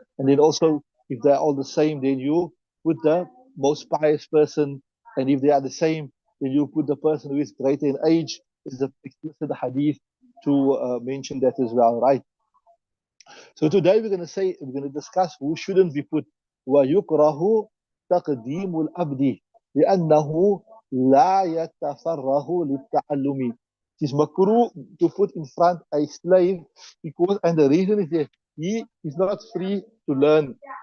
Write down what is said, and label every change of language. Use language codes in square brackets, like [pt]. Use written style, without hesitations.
[en] And then also, if they're all the same, then you put the most pious person. And if they are the same, then you put the person who is greater in age. Is the explicit hadith to mention that as well, right? So today we're going to discuss who shouldn't be put. [ar] وَيُكْرَهُ تَقْدِيمُ الْأَبْدِ لأنه لا يتفرغ للتعلم. [en] It is makruh to put in front a slave because, and the reason is that he is not free to learn.